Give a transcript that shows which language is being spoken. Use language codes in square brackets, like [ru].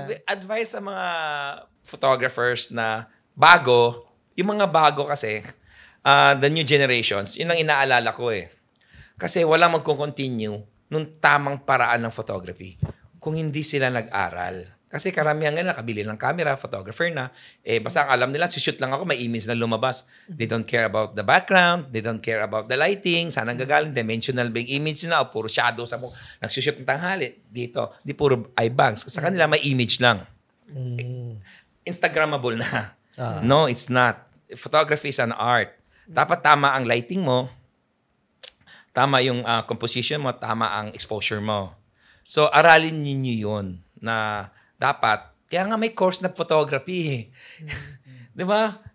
[tl] Advice sa mga photographers na bago, yung mga bago kasi, [en] the new generations, [tl] yun ang inaalala ko eh. Kasi walang magko-continue nung tamang paraan ng photography kung hindi sila nag-aral. Kasi karamihan nga nakabili ng camera, photographer na. Basta ang alam nila, shoot lang ako, may image na lumabas. [en] They don't care about the background. They don't care about the lighting. [tl] Saan ang gagaling? Dimensional ba yung image na? O puro shadow sa mo. Nagsushoot ng tanghali. Dito. Di puro eye bags. Sa kanila, may image lang. Instagrammable na. [en] No, it's not. Photography is an art. [tl] Dapat tama ang lighting mo. Tama yung composition mo. Tama ang exposure mo. So, aralin ninyo yun na dapat, kaya nga may course na photography. Di ba?